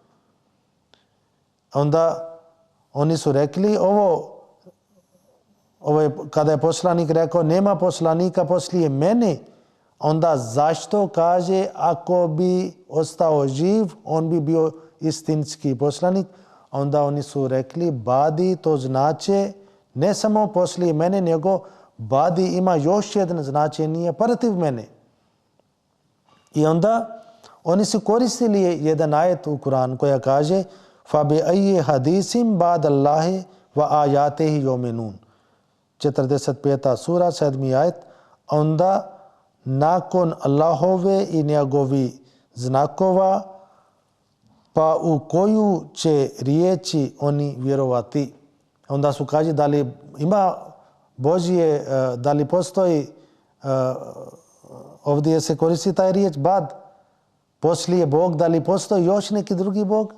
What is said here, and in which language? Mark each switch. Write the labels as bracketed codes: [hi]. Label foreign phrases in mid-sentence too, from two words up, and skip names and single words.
[bs] Onda oni su rekli ovo je kada je poslanik rekao nema poslanika poslije mene, onda zašto kaže ako bi ostao živ, on bi bio istinski poslanik. Onda oni su rekli badi to znači ne samo poslije mene, nego badi ima još jedan značenje protiv mene. I onda oni su koristili jedan ajet u Kur'anu koja kaže [ar] فبأي حديث بعد الله وآياته يؤمنون. [bs] 45. sura 7. ajet. Onda nakon Allahove i njegovi znakova, pa u koju će riječi oni vjerovati. Onda su kaže da li ima Božje, da li postoji, ovdje se koristi taj riječ bad, poslije Bog, da li postoji još neki drugi Bog?